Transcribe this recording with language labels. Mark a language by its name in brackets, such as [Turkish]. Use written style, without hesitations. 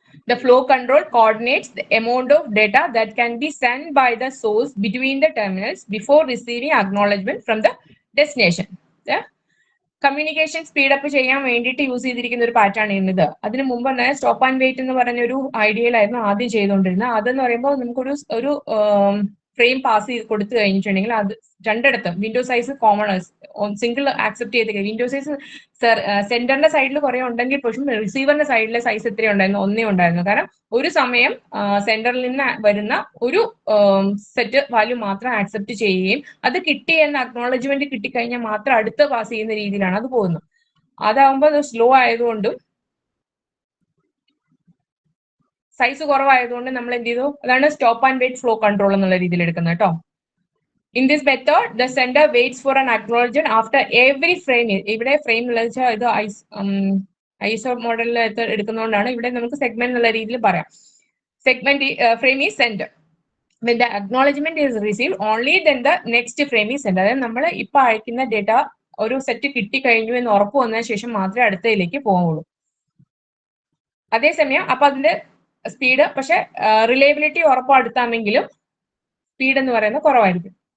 [English] The flow control coordinates the amount of data that can be sent by the source between the terminals before receiving acknowledgement from the destination. [Malayalam] Communication speed up ചെയ്യാൻ വേണ്ടിയിട്ട് use ചെയ്തിരിക്കുന്ന ഒരു pattern ആണ്. അതിന് മുമ്പ് തന്നെ stop and wait എന്ന് പറഞ്ഞൊരു ഐഡിയയിലായിരുന്നു ആദ്യം ചെയ്തുകൊണ്ടിരുന്നത്. അതെന്ന് പറയുമ്പോൾ നമുക്കൊരു ഫ്രെയിം പാസ് ചെയ്ത് കൊടുത്തു കഴിഞ്ഞിട്ടുണ്ടെങ്കിൽ അത് രണ്ടിടത്തും window size common single accept ചെയ്ത് വിൻഡോ സൈസ് സെന്ററിന്റെ സൈഡിൽ കുറെ ഉണ്ടെങ്കിൽ പക്ഷേ റിസീവറിന്റെ സൈഡിലെ സൈസ് എത്ര ഉണ്ടായിരുന്നു, ഒന്നേ ഉണ്ടായിരുന്നു. കാരണം ഒരു സമയം സെന്ററിൽ നിന്ന് വരുന്ന ഒരു സെറ്റ് വാല്യൂ മാത്രം ആക്സെപ്റ്റ് ചെയ്യുകയും അത് കിട്ടി എന്ന അക്നോളജ്മെന്റ് കിട്ടിക്കഴിഞ്ഞാൽ മാത്രം അടുത്ത് പാസ് ചെയ്യുന്ന രീതിയിലാണ് അത് പോകുന്നത്. അതാവുമ്പോൾ അത് സ്ലോ ആയതുകൊണ്ടും സൈസ് കുറവായതുകൊണ്ട് നമ്മൾ എന്ത് ചെയ്തു, അതാണ് stop and wait flow control എന്നുള്ള രീതിയിൽ എടുക്കുന്നത് കേട്ടോ. [English] In this method, the sender waits for an acknowledgement after every frame. [Malayalam] ഇവിടെ ഫ്രെയിം എന്ന് വെച്ചാൽ ഇത് ഐസോ മോഡലിൽ എടുക്കുന്നതുകൊണ്ടാണ് ഇവിടെ നമുക്ക് സെഗ്മെന്റ് എന്നുള്ള രീതിയിൽ പറയാം. Segment frame is send. [English] when the acknowledgement is received only then the next frame is sent. [Malayalam] അതായത് നമ്മൾ ഇപ്പൊ അയക്കുന്ന ഡേറ്റ ഒരു സെറ്റ് കിട്ടിക്കഴിഞ്ഞു എന്ന് ഉറപ്പ് വന്നതിന് ശേഷം മാത്രമേ അടുത്തതിലേക്ക് പോവുള്ളൂ. അതേസമയം അപ്പൊ അതിന്റെ സ്പീഡ് പക്ഷെ റിലയബിലിറ്റി ഉറപ്പടുത്താമെങ്കിലും സ്പീഡ് എന്ന് പറയുന്നത് കുറവായിരിക്കും.